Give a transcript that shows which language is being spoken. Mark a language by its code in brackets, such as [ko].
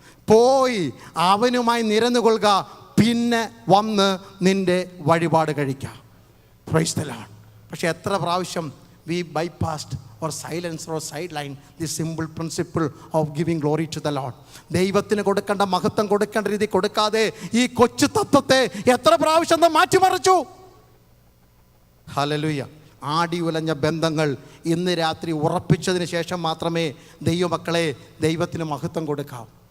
[ml] പോയി അവനുമായി നിരന്നുകൊള്ളുക, പിന്നെ വന്ന് നിൻ്റെ വഴിപാട് കഴിക്കാം. [en] Praise the Lord. [ml] പക്ഷേ എത്ര പ്രാവശ്യം [en] we bypassed or silenced or sidelined the simple principle of giving glory to the Lord. [ml] ദൈവത്തിന് കൊടുക്കേണ്ട മഹത്വം കൊടുക്കേണ്ട രീതി കൊടുക്കാതെ ഈ കൊച്ചു തത്വത്തെ എത്ര പ്രാവശ്യം മാറ്റിമറിച്ചു. ഹല്ലേലൂയ. ആടി ഉലഞ്ഞ ബന്ധങ്ങൾ ഇന്ന് രാത്രി ഉറപ്പിച്ചതിന് ശേഷം മാത്രമേ ദൈവമക്കളെ ദൈവത്തിന് മഹത്വം കൊടുക്കാവൂ.